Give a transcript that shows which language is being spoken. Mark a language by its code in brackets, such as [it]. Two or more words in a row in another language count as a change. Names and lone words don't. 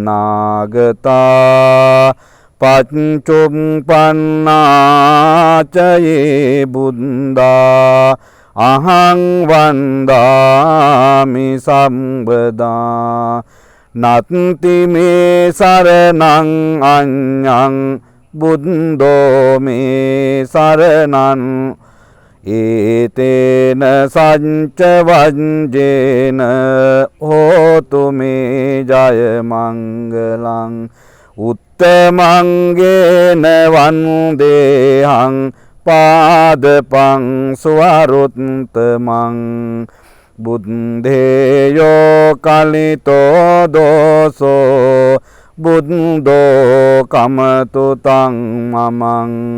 [pi] අනාගතා පච්චුප්පන්නාච යේ බුද්ධා අහං වන්දාමි සම්බදා නත්ති මේ සරණං අඤ්ඤං බුද්ධෝ මේ සරණං ඒතේන සච්ච වජ්ජේන හෝතු මේ ජය මංගලං උත්තමංගේන වන්දේහං පාදපං ස්වරුත්තමං බුද්ධේයෝ කලිතෝ දෝසෝ බුද්ධෝ කමතු තං මමං